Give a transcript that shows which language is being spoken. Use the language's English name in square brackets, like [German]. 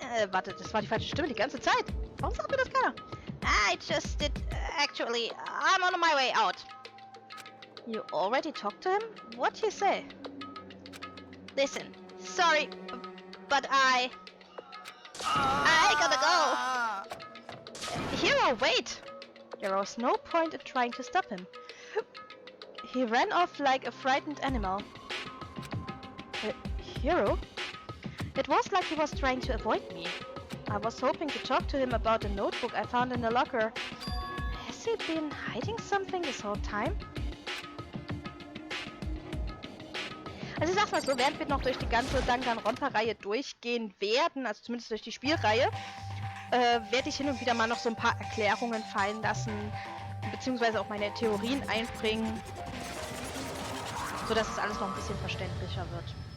[German] Warte, das war die falsche Stimme die ganze Zeit. Warum sagt mir das keiner? [English] I just did, actually, I'm on my way out. You already talked to him? What'd he say? Listen, sorry, but I gotta go. Hero, wait! There was no point in trying to stop him. He ran off like a frightened animal. Hero? It was like he was trying to avoid me. I was hoping to talk to him about a notebook I found in the locker. Has he been hiding something this whole time? [German] Also ich sag's mal so, während wir noch durch die ganze Danganronpa-Reihe durchgehen werden, also zumindest durch die Spielreihe, werde ich hin und wieder mal noch so ein paar Erklärungen fallen lassen, beziehungsweise auch meine Theorien einbringen, sodass es alles noch ein bisschen verständlicher wird.